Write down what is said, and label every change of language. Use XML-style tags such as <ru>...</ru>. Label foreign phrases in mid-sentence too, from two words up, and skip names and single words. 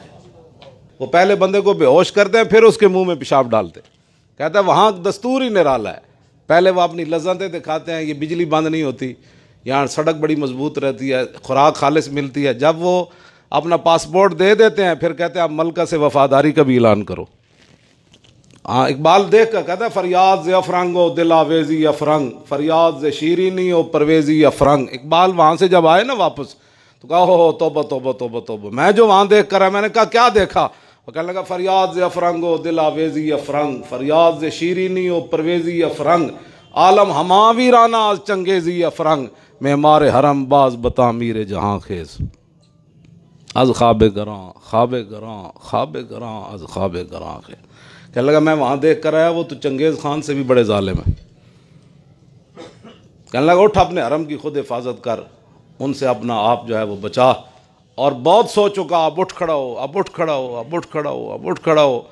<ur>وہ پہلے بندے کو بے ہوش کرتے ہیں پھر اس کے منہ میں پیشاب ڈالتے، کہتا ہے وہاں دستور ہی نرالا ہے۔ پہلے وہ اپنی لذتیں دکھاتے ہیں، یہ بجلی بند نہیں ہوتی، یہاں سڑک بڑی مضبوط رہتی ہے، خوراک خالص ملتی ہے۔ جب وہ اپنا پاسپورٹ دے دیتے ہیں پھر کہتے ہیں آپ ملکہ سے وفاداری کا بھی اعلان کرو۔ اقبال دیکھ کر کہتا ہے</ur> <fa>فریاد ز افرنگ و دل آویزی افرنگ، فریاد ز شیرینی و پرویزی افرنگ۔</fa> <ur>اقبال وہاں سے جب آئے نا واپس تو کہا ہو توبہ توبہ توبہ توبہ، میں جو وہاں دیکھ کر ہے، میں نے کہا کیا دیکھا؟ وہ کہنے لگا</ur> <fa>فریاد ز افرنگ و دل آویزی افرنگ، فریاد ز شیرینی و پرویزی افرنگ، عالم ہما ویرانہ از چنگیزی افرنگ، معمار حرم باز بتعمیر جہاں خیز، از خواب گراں خواب گراں خواب گراں از خواب گراں خیز۔</fa> <ur>کہنے لگا میں وہاں دیکھ کر آیا، وہ تو چنگیز خان سے بھی بڑے ظالم ہیں۔ کہنے لگا اٹھ اپنے حرم کی خود حفاظت کر، ان سے اپنا آپ جو ہے وہ بچا، اور بہت سو چکا، اب اٹھ کھڑا ہو، اب اٹھ کھڑا ہو، اب اٹھ کھڑا ہو، اب اٹھ کھڑا ہو۔</ur>